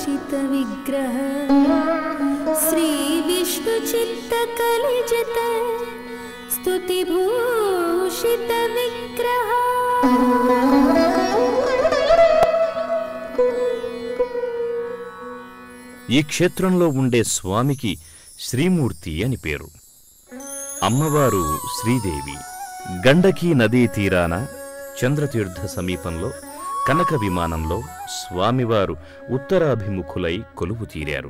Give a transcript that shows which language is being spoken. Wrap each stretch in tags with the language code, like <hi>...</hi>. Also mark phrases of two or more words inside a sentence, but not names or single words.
<sa>विग्रह श्री विष्णु चित्त कलिजित स्तुति भूषित विग्रह</sa> <te>ఈ క్షేత్రంలో ఉండే స్వామికి శ్రీమూర్తి అని పేరు. అమ్మవారు శ్రీదేవి. గండకీ నదీ తీరాన చంద్రతీర్థ సమీపంలో కనక విమానంలో స్వామివారు ఉత్తరాభిముఖులై కొలువు తీరారు.</te>